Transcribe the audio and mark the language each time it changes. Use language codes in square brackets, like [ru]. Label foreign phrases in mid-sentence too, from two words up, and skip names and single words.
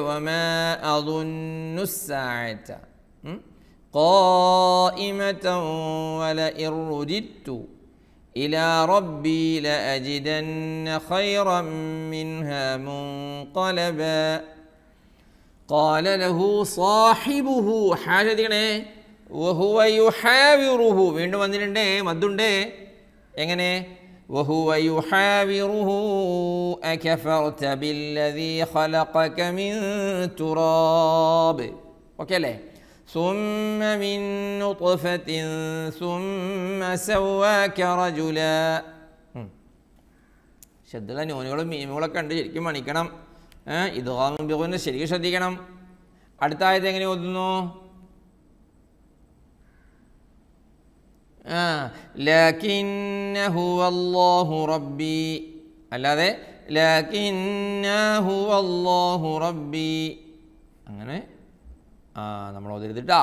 [ar] وما أظن الساعة قائمة ولئن رددت إلى ربي لأجدن خيرا منها منقلبا. قال له صاحبه حاجة وهو يحاوره [ml] വീണ്ടും വന്നിട്ടുണ്ട്, മദ്ദുണ്ട്. എങ്ങനെ? [ar] وهو يحاوره أكفرت بالذي خلقك من تراب. [ml] ഓക്കെ അല്ലേ? [ar] ثم من نطفة ثم سواك رجلا. [ml] ശബ്ദമുള്ള ന്യൂനുകളും മീമുകളൊക്കെ ഉണ്ട്, ശരിക്കും മണിക്കണം. ഇദ്ഗാമുൻ ശരിക്കും ശ്രദ്ധിക്കണം. അടുത്ത ആയത്ത് എങ്ങനെ ഓതുന്നു? [ar] لكنا هو الله ربي, [ml] അല്ലാതെ [ar] لكنا هو الله ربي [ml] അങ്ങനെ നമ്മൾ ഓതരുതിട്ടാ.